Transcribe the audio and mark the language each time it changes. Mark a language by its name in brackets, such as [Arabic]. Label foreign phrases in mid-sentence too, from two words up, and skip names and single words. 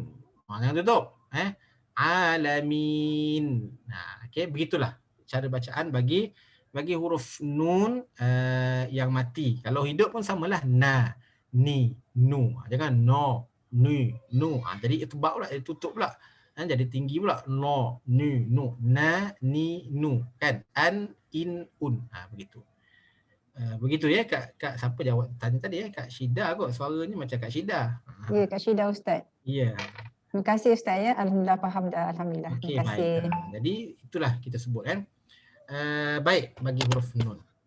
[Malay] Jangan tutup. Alamin. Okey, begitulah cara bacaan bagi huruf nun yang mati. Kalau hidup pun samalah. Na, ni, nu. Jangan no, ni, nu. Jadi itbaq pula, jadi tutup pula. Jadi tinggi pula. No, ni, nu. Na, ni, nu. Kan? An, in, un. Begitu. Begitu ya Kak siapa jawab tanya tadi Kak Syida kot, suaranya macam Kak Syida. Ya, Kak Syida Ustaz. Ya. Terima kasih Ustaz ya. Alhamdulillah faham dah. Alhamdulillah. Okey, Terima kasih. baik. Jadi itulah kita sebut kan. Baik bagi huruf nun.